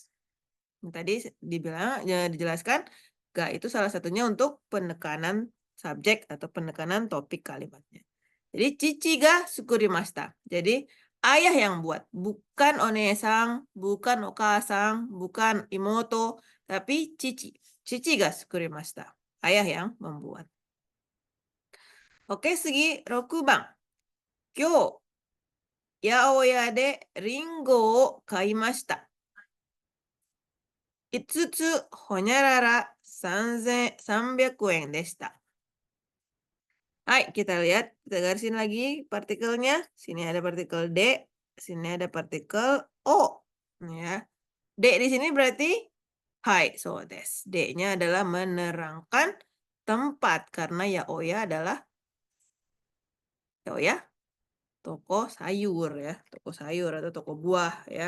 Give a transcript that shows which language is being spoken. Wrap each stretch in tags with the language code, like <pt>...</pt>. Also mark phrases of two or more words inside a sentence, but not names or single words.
<id>Tadi dijelaskan ga itu salah satunya untuk penekanan subjek atau penekanan topik kalimatnya. Jadi</id> <ja>父がすくりました.</ja> <id>Jadi ayah yang buat, bukan onesang, bukan okasang, bukan imoto, tapi cici.</id> <ja>父がすくりました.</ja> <id>Ayah yang membuat. Oke, 6 番。</id> <ja>今日、八百屋でリンゴを買いました。5つほにゃらら300円でした。</ja> <id>Hai, kita lihat, kita garisin lagi partikelnya. Sini ada partikel D, sini ada partikel O. Ya. D di sini berarti</id> <ja>はい、そうです.</ja> <id>D-nya adalah menerangkan tempat karena yaoya adalah yaoya toko sayur ya, toko sayur atau toko buah ya.</id>